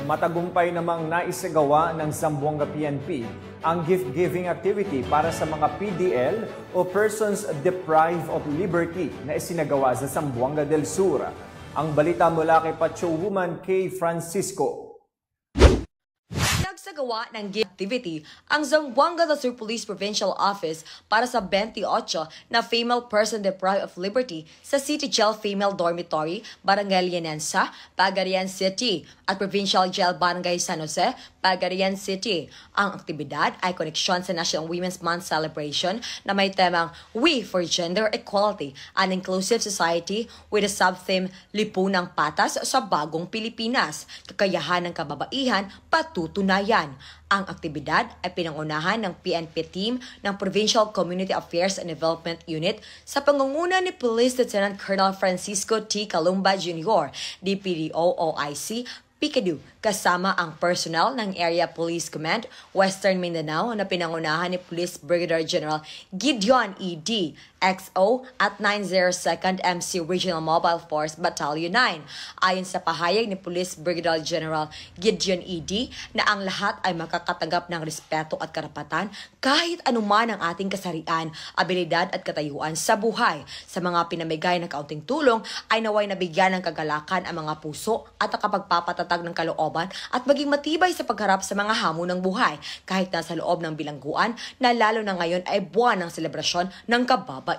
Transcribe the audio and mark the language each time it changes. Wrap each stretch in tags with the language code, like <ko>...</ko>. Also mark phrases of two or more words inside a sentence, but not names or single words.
<tl>Matagumpay namang naisagawa ng Zamboanga PNP ang</tl> <en>gift-giving activity</en> <tl>para sa mga PDL o</tl> <en>persons deprived of liberty</en> <tl>na isinagawa sa Zamboanga del Sur. Ang balita mula kay Pacho Woman K. Francisco. Nagsagawa ng</tl> <en>gift activity</en> <tl>ang Zamboanga del Sur Police Provincial Office para sa 28 na</tl> <en>female person deprived of liberty</en> <tl>sa City Jail Female Dormitory, Barangay Llanensa, Pagarian City at Provincial Jail Barangay San Jose, Pagarian City. Ang aktibidad ay koneksyon sa National Women's Month celebration na may temang We for Gender Equality, an Inclusive Society</tl> <en>with a sub-theme</en> <tl>Lipunang Patas sa Bagong Pilipinas, kakayahan ng kababaihan patutunayan. Ang aktibidad ay pinangunahan ng PNP team ng Provincial Community Affairs and Development Unit sa pangunguna ni Police Lieutenant Colonel Francisco T. Calumba Jr., DPDO-OIC, Picadu, kasama ang personnel ng Area Police Command, Western Mindanao na pinangunahan ni Police Brigadier General Gideon E.D., XO at 902nd MC Regional Mobile Force Battalion 9. Ayon sa pahayag ni Police Brigadier General Gideon E.D. na ang lahat ay makakatanggap ng respeto at karapatan kahit anuman ang ating kasarian, abilidad at katayuan sa buhay. Sa mga pinamigay na kaunting tulong ay naway nabigyan ng kagalakan ang mga puso at nakapagpapatatag ng kalooban at maging matibay sa pagharap sa mga hamon ng buhay kahit nasa loob ng bilangguan na lalo na ngayon ay buwan ng selebrasyon ng kababaihan.</tl>